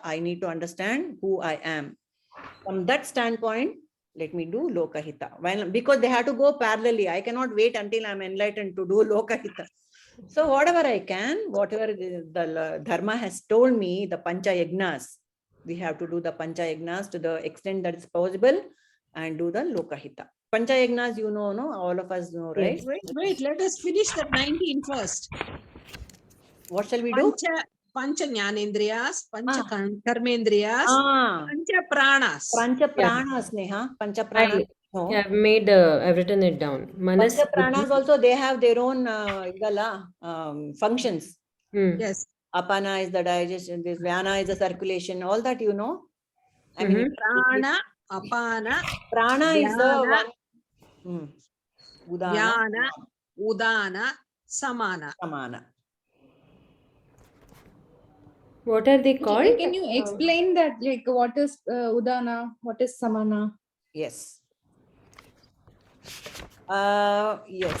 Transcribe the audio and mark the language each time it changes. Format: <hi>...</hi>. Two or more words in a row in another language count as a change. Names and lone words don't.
<en>I need to understand who I am. From that standpoint, let me do lokahita. Because they have to go parallelly. I cannot wait until I'm enlightened to do lokahita. So whatever I can, whatever the dharma has told me, the</en> <sa>pancha yagnas,</sa> <en>we have to do the</en> <sa>pancha yagnas</sa> <en>to the extent that is possible and do the lokahita.</en> <sa>Pancha yagnas,</sa> <en>you know, no? All of us know, right? Wait, let us finish that 19 first. What shall we do?</en> <sa>Pancha jnanendriyas, pancha karmendriyas, pancha pranas. Pancha pranas, Neha. Pancha pranas.</sa> <en>No. Yeah, I've written it down. Manas,</en> <sa>Pancha pranas</sa> <en>also, they have their own functions. Yes. Apana is the digestion, this Vyana is the circulation, all that you know. I mean,</en> <sa>Prana, apana,</sa> <en>prana is the one.</en> <sa>Vyana, udana, samana. Samana.</sa> <en>what are they called? Can you explain that? Like, what is udana? What is samana? Yes. Yes.</en>